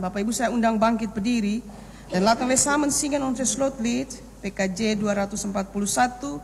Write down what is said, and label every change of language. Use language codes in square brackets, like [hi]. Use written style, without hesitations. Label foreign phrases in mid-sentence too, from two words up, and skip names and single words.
[id] Bapak Ibu, saya undang bangkit berdiri. [nl] Dan laten we samen zingen onze slotlied, PKJ 241.